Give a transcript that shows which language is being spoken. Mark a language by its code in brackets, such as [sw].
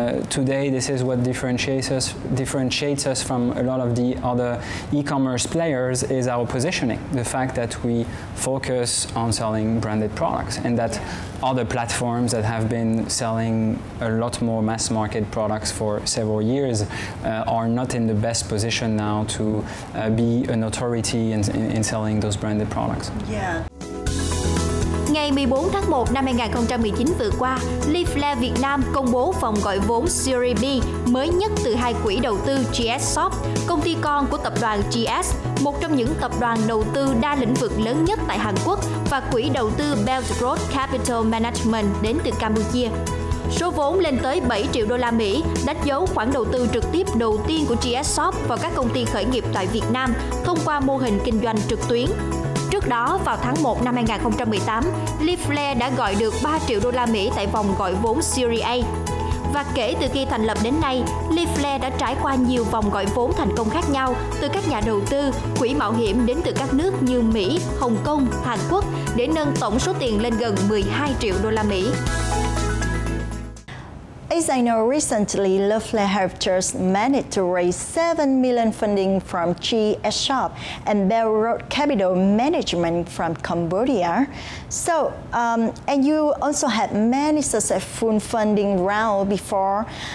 [en] today this is what differentiates us from a lot of the other e-commerce players is our positioning, the fact that we focus on selling branded products, and that other platforms that have been selling a lot more mass market products for several years are not in the best position now to be an authority in selling those branded products. Yeah. [vi] Ngày 14 tháng 1 năm 2019 vừa qua, Leflair Việt Nam công bố vòng gọi vốn Series B mới nhất từ hai quỹ đầu tư GS Shop, công ty con của tập đoàn GS, một trong những tập đoàn đầu tư đa lĩnh vực lớn nhất tại Hàn Quốc, và quỹ đầu tư Belt Growth Capital Management đến từ Campuchia. Số vốn lên tới 7 triệu đô la Mỹ, đánh dấu khoản đầu tư trực tiếp đầu tiên của GS Shop vào các công ty khởi nghiệp tại Việt Nam thông qua mô hình kinh doanh trực tuyến. Trước đó, vào tháng 1 năm 2018, Leflair đã gọi được 3 triệu đô la Mỹ tại vòng gọi vốn Series A. Và kể từ khi thành lập đến nay, Leflair đã trải qua nhiều vòng gọi vốn thành công khác nhau từ các nhà đầu tư, quỹ mạo hiểm đến từ các nước như Mỹ, Hồng Kông, Hàn Quốc để nâng tổng số tiền lên gần 12 triệu đô la Mỹ. [en] As I know, recently Leflair have just managed to raise $7 million funding from GS Shop and Belt Growth Capital Management from Cambodia. So, and you also had many successful funding rounds before.